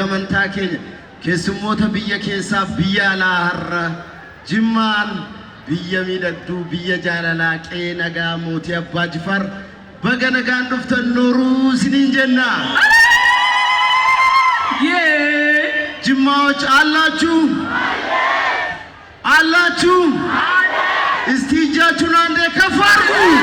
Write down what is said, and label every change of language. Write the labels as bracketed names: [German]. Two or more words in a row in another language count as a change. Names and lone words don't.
[Oromo] amantaa keenya keessummoota biyya keessaa biyya alaa har'a Jimmaan biyya miidhagduu biyya jaalalaa qe'ee nagaa mootii Abbaa Jifaar baga nagaan dhuftan nooruu isiniin jenna. [Amharic] ጅማዎች አላችሁ አላችሁ እስቲ እጃችሁን አንዴ ከፍ አድርጉ።